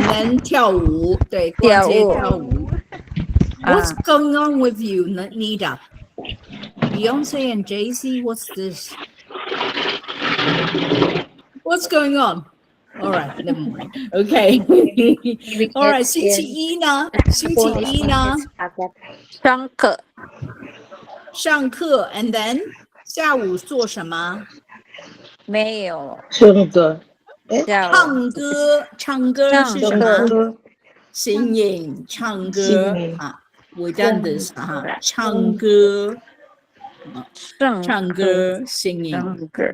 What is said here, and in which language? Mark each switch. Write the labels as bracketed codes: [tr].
[zh] and then 跳舞，对，逛街跳舞。 [en] What's going on with you, Nida? Beyonce and Jay-Z, what's this? What's going on? All right, never mind. Okay. All right, [zh] 星期一呢？星期一呢？上课。上课 and then 下午做什么？没有。唱歌。唱歌，唱歌是什么？singing，唱歌啊。 [en] We done this [zh] 哈，唱歌，唱歌 singing，